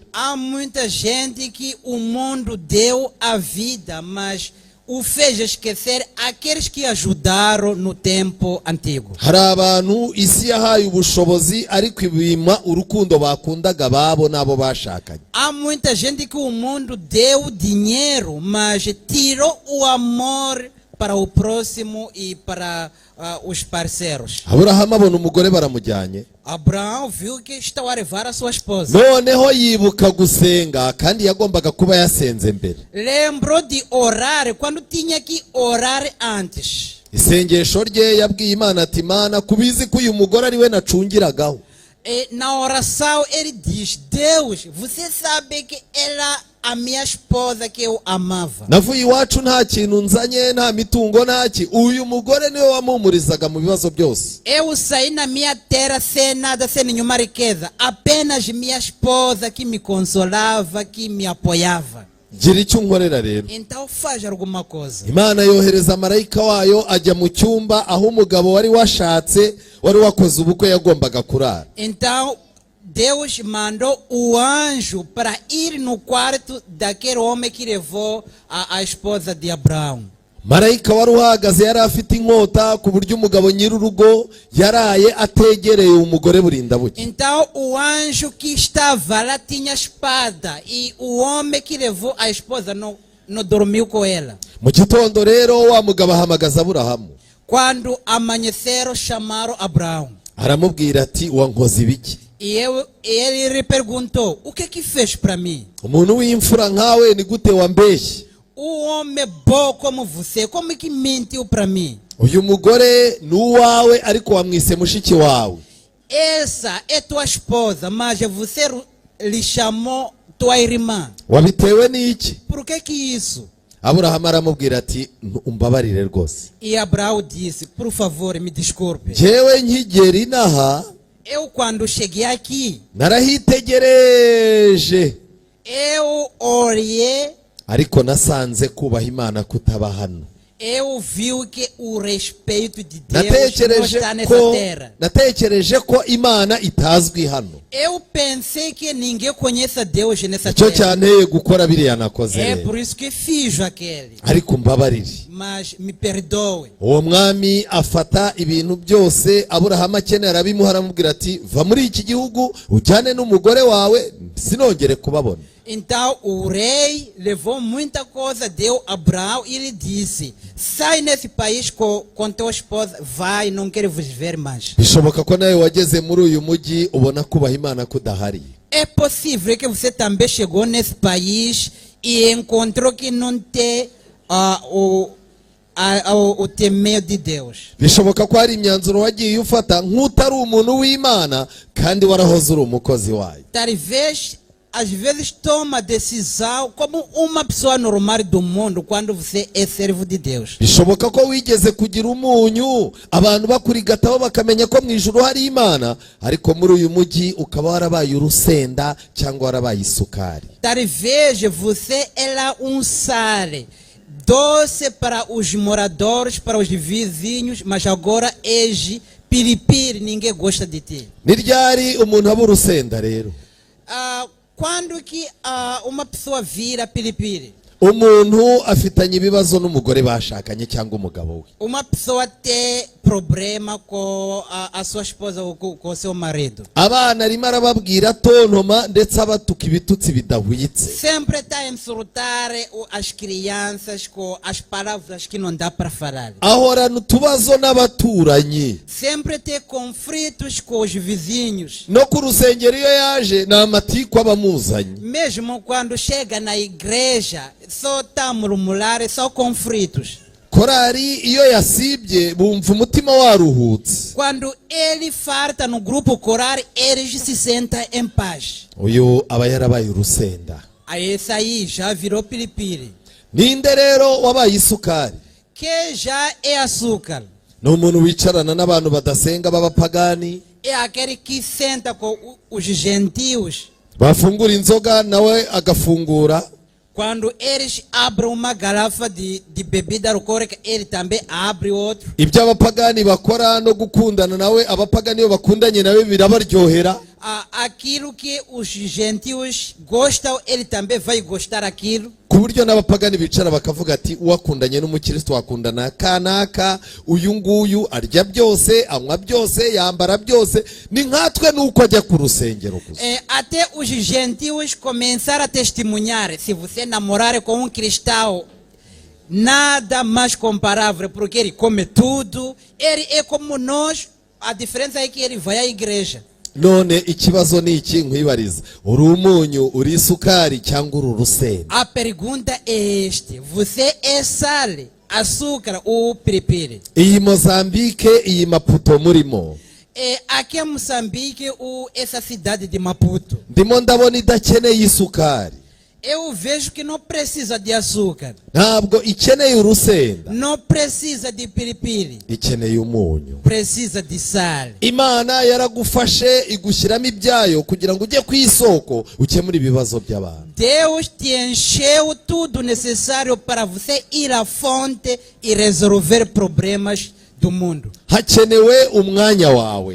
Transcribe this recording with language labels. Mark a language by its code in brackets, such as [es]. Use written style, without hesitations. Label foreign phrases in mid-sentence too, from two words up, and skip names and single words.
[pt] Há muita gente que o mundo deu a vida, mas o fez esquecer aqueles que ajudaram no tempo antigo. [rw] Hari abantu isi yahaye ubushobozi ariko ibima urukundo bakundaga babo nabo bashakanye. [pt] Há muita gente que o mundo deu dinheiro, mas tirou o amor para o próximo e para os parceiros. [rw] Aburahamu abona umugore baramujyanye. [pt] Abraão viu que estava a levar a sua esposa. [rw] Noneho yibuka gusenga kandi yagombaga kuba yasenze mbere. [pt] Lembrou de orar quando tinha que orar antes. [rw] Isengesho rye yabwiye Imana ati Mana kubizi ko uyu mugore ari we nacungiragaho. [pt] E na oração ele diz: Deus, você sabe que ela a minha esposa que eu amava. [rw] Navuye iwacu nta kintu nzanye, nta mitungo ntaki, uyu mugore niwe wamuhumurizaga mu bibazo byose. [pt] Eu saí na minha terra sem nada, sem nenhuma riqueza, apenas minha esposa que me consolava, que me apoiava. [rw] Gira icyo unkorera rero. [pt] Então faz alguma coisa. [rw] Imana yohereza marayika wayo ajya mu cyumba aho umugabo wari washatse, wari wakoze ubukwe yagombaga kurara. [pt] Então Deus mandou o anjo para ir no quarto daquele homem que levou a esposa de Abraão. [rw] Marayika wari uhagaze yari afite inkota ku buryo umugabo nyir'urugo yaraye ategereye umugore burinda buke. [pt] Então o anjo que estava lá tinha espada e o homem que levou a esposa não dormiu com ela. [rw] Mu gitondo rero wa mugabo ahamagaza Aburahamu. [pt] Quando amanheceram, chamaram Abraão. [rw] Aramubwira ati wankoze ibiki? [pt] E ele lhe perguntou: o que fez para mim? [rw] Umuntu w'imfura nkawe ni gute wambeshye? [pt] O homem bom como você, como que mentiu para mim? [rw] Uyu mugore ni uwawe ariko wamwise mushiki wawe. [pt] Essa é tua esposa, mas você lhe chamou tua irmã. [rw] Wabitewe n'iki? [pt] Por que isso? [rw] Aburahamu aramubwira ati umbabarire rwose. [pt] E Abraão disse: por favor, me desculpe. [rw] Jewe nkigera inaha [pt] Eu quando cheguei aqui, [rw] narahitegereje [pt] eu olhei, [rw] ariko nasanze kubaha Imana kutaba hano. [pt] eu vi que o respeito de Deus não está nessa terra. [rw] Natekereje ko Imana itazwi hano. [pt] Eu pensei que ninguém conhece Deus nessa [rw] Icyo [pt] terra. [rw] cyanteye gukora biriya nakoze [pt] É [rw] rero. [pt] por isso que fiz aquele. [rw] Ariko mbabarire. [pt] Mas me perdoe. [rw] Uwo mwami afata ibintu byose Aburahamu akenera arabimuha, aramubwira ati va muri iki gihugu ujyane n'umugore wawe sinongere kubabona. [pt] Então o rei levou muita coisa, deu a Abraão e ele disse: sai nesse país com tua esposa, vai, não quero vos ver mais. [rw] Bishoboka ko nawe wageze muri uyu mujyi ubona kubaha Imana kudahari. [pt] É possível que você também chegou nesse país e encontrou que não tem o temer de Deus. [rw] Bishoboka ko hari imyanzuro wagiye ufata nk'utari umuntu w'Imana kandi warahoze uri umukozi wayo. [pt] Talvez às vezes toma decisão como uma pessoa normal do mundo quando você é servo de Deus. [rw] bishoboka ko wigeze kugira umunyu abantu bakurigataho bakamenya ko mu ijuru hari imana, ariko muri uyu mujyi ukaba warabaye urusenda cyangwa warabaye isukari. [pt] Talvez você era sal doce para os moradores, para os vizinhos, mas agora és piripiri, ninguém gosta de ti. [rw] Ni ryari umuntu aba urusenda rero? [pt] Quando que uma pessoa vira piripiri? [rw] Umuntu afitanye ibibazo n'umugore bashakanye cyangwa umugabo we. [pt] Uma pessoa tem problema com a sua esposa ou com o seu marido. [rw] Abana arimo arababwira tontoma ndetse abatuka ibitutsi bidahwitse. [pt] Sempre está a insultar as crianças com as palavras que não dá para falar. [rw] Ahorana utubazo n'abaturanyi. [pt] Sempre tem conflitos com os vizinhos. [rw] No ku rusengero iyo yaje ni amatiku abamuzanye. [pt] Mesmo quando chega na igreja, só está a murmurar, só conflitos. [rw] Korari iyo yasibye bumva umutima waruhutse. [pt] Quando ele falta no grupo coral, eles se sentem em paz. [rw] Uyu aba yarabaye urusenda. [pt] Aí esse aí já virou piripiri. [rw] Ninde rero wabaye isukari? [pt] Que já é açúcar. [rw] Ni umuntu wicarana n'abantu badasenga b'abapagani. [pt] É aquele que senta com os gentios. [rw] Bafungura inzoga nawe agafungura. [pt] Quando eles abrem uma garrafa de bebida alcoólica, ele também abre outro. [rw] Ibyo abapagani bakora no gukundana nawe abapagani iyo bakundanye nawe birabaryohera. [pt] Aquilo que os gentios gostam, ele também vai gostar aquilo. [rw] Ku buryo n'abapagani bicara bakavuga ati uwakundanye n'umukristo wakundana kanaka, uyu nguyu arya byose, anywa byose, yambara byose, ni nkatwe nuko ajya ku rusengero gusa. [pt] Até os gentios começaram a testemunhar: se você namorar com um cristão, nada mais comparável, porque ele come tudo, ele é como nós, a diferença é que ele vai à igreja. [rw] None ikibazo ni iki nkwibariza, uri umunyu, uri isukari cyangwa uri urusenda? [pt] A pergunta é este: você é sal, açúcar ou piripiri? [rw] Iyi Mozambique, iyi Maputo murimo, [pt] aqui em Moçambique ou essa cidade de Maputo, [rw] ndimo ndabona idakeneye isukari. [pt] eu vejo que não precisa de açúcar, [rw] Ntabwo ikeneye urusenda, [pt] não precisa de piripiri, [rw] ikeneye umunyu. [pt] precisa de sal. [rw] Imana yaragufashe igushyiramo ibyayo kugira ngo ujye ku isoko ukemure ibibazo by'abantu. [pt] Deus te encheu tudo necessário para você ir à fonte e resolver problemas do mundo. [rw] Hakenewe umwanya wawe,